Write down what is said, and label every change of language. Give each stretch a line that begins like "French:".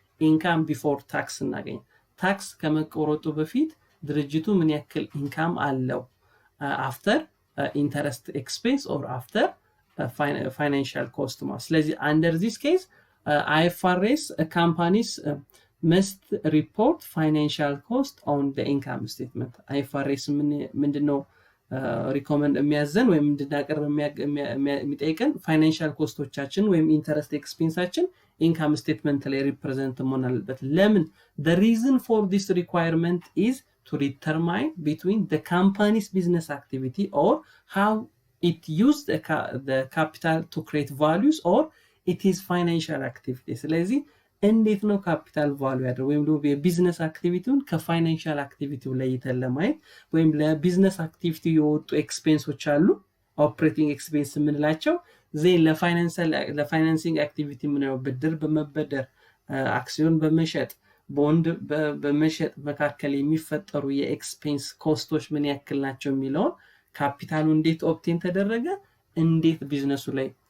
English: income before tax
Amharic: እናገኛለን። ታክስ ከመቆረጡ በፊት ድርጅቱ ምን ያክል ኢንካም አለው
English: after interest expense or after financial cost
Amharic: ማለት። ስለዚህ
English: under this case IFRS companies must report financial cost on the income statement.
Amharic: IFRS ምንድነው recommend የሚያዘን ወይም እንድናቀርብ የሚጠይቀን financial ኮስቶቻችን ወይም interest expenseአችን income statement ላይ represent መሆን አለበት። ለምን?
English: The reason for this requirement is to determine between the company's business activity or how it used the capital to create values or it is financial activity.
Amharic: ስለዚህ እንዴት ነው ካፒታል ቫልዩ ያደረገው ወይም ደግሞ የቢዝነስ አክቲቪቲውን ከፋይናንሻል አክቲቪቲው ለይተን ለማየት ወይም ለቢዝነስ አክቲቪቲ የወጡ ኤክስፔንሶች አሉ ኦፕሬቲንግ ኤክስፔንስ የምንላቸው ዘይ ለፋይናንሲንግ አክቲቪቲ ምንለው ብድር በመበደር አክሲዮን በመሸጥ ቦንድ በመሸጥ መካከል የሚፈጠሩ የኤክስፔንስ ኮስቶች ምን ያክል ናቸው የሚለው ካፒታሉ እንዴት ኦብቴን ተደረገ እንዴት ቢዝነሱ ላይ